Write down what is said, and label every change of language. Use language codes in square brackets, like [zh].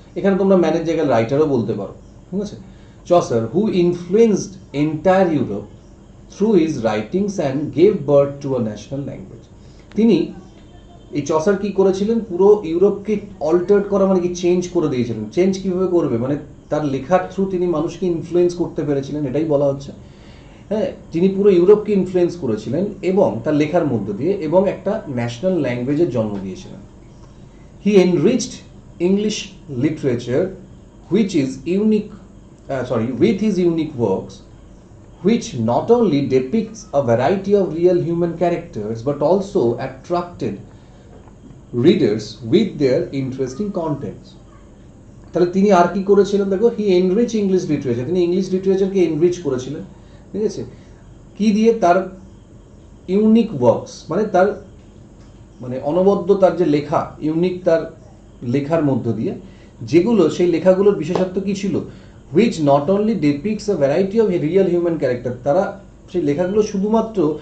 [bn] এখানে তোমরা ম্যানের জায়গায় রাইটারও বলতে পারো, ঠিক আছে। Chaucer [en] who influenced entire Europe through his writings and gave birth to a national language, [bn] তিনি এই চসার কি করেছিলেন, পুরো ইউরোপকে অল্টার্ড করা মানে কি চেঞ্জ করে দিয়েছিলেন। চেঞ্জ কিভাবে করবে, মানে তার লেখার থ্রু তিনি মানুষকে ইনফ্লুয়েন্স করতে পেরেছিলেন, এটাই বলা হচ্ছে। হ্যাঁ, তিনি পুরো ইউরোপকে ইনফ্লুয়েন্স করেছিলেন এবং তার লেখার মধ্য দিয়ে, এবং একটা ন্যাশনাল ল্যাঙ্গুয়েজের জন্ম দিয়েছিলেন। [en] He enriched English literature which is unique, with his unique works, which not only depicts a variety of real human characters but also attracted readers with their interesting contents. [bn] তাহলে তিনি আর কি করেছিলেন, দেখো, [en] he enrich English literature, [bn] তিনি English লিটারেচারকে enrich করেছিলেন, ঠিক আছে, কি দিয়ে, তার ইউনিক ওয়ার্কস, মানে তার মানে অনবদ্য তার যে লেখা, ইউনিক তার লেখার মধ্য দিয়ে, যেগুলো সেই লেখাগুলোর বিশেষত্ব কি ছিল, [en] which not only depicts a variety of real human character, [bn] তারা সেই লেখাগুলো শুধুমাত্র